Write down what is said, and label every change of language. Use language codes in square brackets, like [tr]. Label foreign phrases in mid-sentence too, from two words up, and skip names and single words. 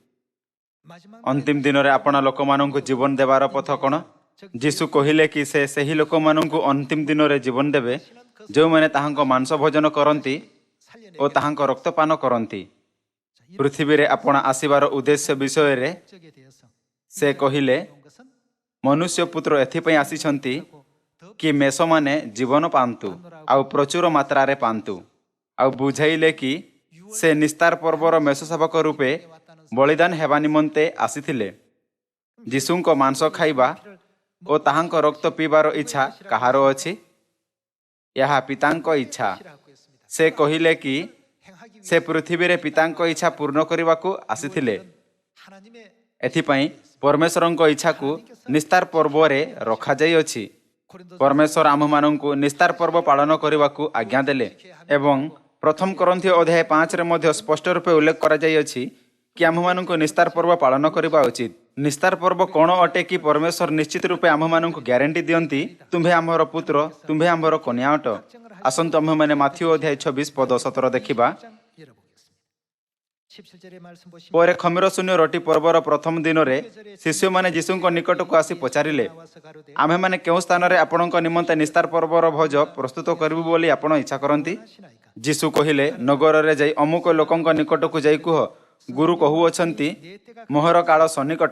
[ko] 마지막 [or] ଅନ୍ତିମ ଦିନରେ ଆପଣା ଲୋକମାନଙ୍କୁ ଜୀବନ ଦେବାର ପଥ କ'ଣ? ଯୀଶୁ କହିଲେ କି ସେ ସେହି ଲୋକମାନଙ୍କୁ ଅନ୍ତିମ ଦିନରେ ଜୀବନ ଦେବେ, ଯେଉଁମାନେ ତାହାଙ୍କ ମାଂସ ଭୋଜନ କରନ୍ତି ଓ ତାହାଙ୍କ ରକ୍ତ ପାନ କରନ୍ତି। ପୃଥିବୀରେ ଆପଣା ଆସିବାର ଉଦ୍ଦେଶ୍ୟ ବିଷୟରେ [ko] 적에 대해서 [or] ସେ କହିଲେ, [ko] 온 것은 [or] ମନୁଷ୍ୟ ପୁତ୍ର ଏଥିପାଇଁ ଆସିଛନ୍ତି କି ମେଷମାନେ ଜୀବନ ପାଆନ୍ତୁ ଆଉ ପ୍ରଚୁର ମାତ୍ରାରେ ପାଆନ୍ତୁ। ଆଉ ବୁଝାଇଲେ କି ସେ ନିସ୍ତାର ପର୍ବର ମେଷ ଶାବକ ରୂପେ ବଳିଦାନ ହେବା ନିମନ୍ତେ ଆସିଥିଲେ। ଯୀଶୁଙ୍କ ମାଂସ ଖାଇବା ଓ ତାହାଙ୍କ ରକ୍ତ ପିଇବାର ଇଚ୍ଛା କାହାର ଅଛି? ଏହା ପିତାଙ୍କ ଇଚ୍ଛା। [ko] 피라고 했습니다. [or] ସେ କହିଲେ କି [ko] 행하기 [or] ସେ ପୃଥିବୀରେ ପିତାଙ୍କ ଇଚ୍ଛା ପୂର୍ଣ୍ଣ କରିବାକୁ ଆସିଥିଲେ। [ko] 하나님의 [or] ଏଥିପାଇଁ ପରମେଶ୍ୱରଙ୍କ ଇଚ୍ଛାକୁ ନିସ୍ତାର ପର୍ବରେ ରଖାଯାଇଅଛି। ପରମେଶ୍ୱର ଆମ୍ଭମାନଙ୍କୁ ନିସ୍ତାର ପର୍ବ ପାଳନ କରିବାକୁ ଆଜ୍ଞା ଦେଲେ ଏବଂ ପ୍ରଥମ କରନ୍ଥୀୟ ଅଧ୍ୟାୟ 5ରେ ମଧ୍ୟ ସ୍ପଷ୍ଟ ରୂପେ ଉଲ୍ଲେଖ କରାଯାଇଅଛି କି ଆମ୍ଭମାନଙ୍କୁ ନିସ୍ତାର ପର୍ବ ପାଳନ କରିବା ଉଚିତ। ନିସ୍ତାର ପର୍ବ କ'ଣ ଅଟେ କି ପରମେଶ୍ୱର ନିଶ୍ଚିତ ରୂପେ ଆମ୍ଭମାନଙ୍କୁ ଗ୍ୟାରେଣ୍ଟି ଦିଅନ୍ତି, ତୁମ୍ଭେ ଆମର ପୁତ୍ର, ତୁମ୍ଭେ ଆମର କନ୍ୟା ଅଟ। ଆସନ୍ତୁ ଆମ୍ଭେମାନେ ମାଥିଉ ଅଧ୍ୟାୟ 26 ପଦ 17 ଦେଖିବା। [ko] 열어보겠습니다. 17절의 말씀 보시면 [or] ପରେ ଖମିର ଶୂନ୍ୟ ରୋଟି ପର୍ବର ପ୍ରଥମ ଦିନରେ ଶିଷ୍ୟମାନେ ଯୀଶୁଙ୍କ ନିକଟକୁ ଆସି ପଚାରିଲେ, ଆମ୍ଭେମାନେ କେଉଁ ସ୍ଥାନରେ ଆପଣଙ୍କ ନିମନ୍ତେ ନିସ୍ତାର ପର୍ବର ଭୋଜ ପ୍ରସ୍ତୁତ କରିବୁ ବୋଲି ଆପଣ ଇଚ୍ଛା କରନ୍ତି? ଯୀଶୁ କହିଲେ, ନଗରରେ ଯାଇ ଅମୁକ ଲୋକଙ୍କ ନିକଟକୁ ଯାଇ କୁହ, ଗୁରୁ କହୁଅଛନ୍ତି, ମୋହର କାଳ ସନ୍ନିକଟ।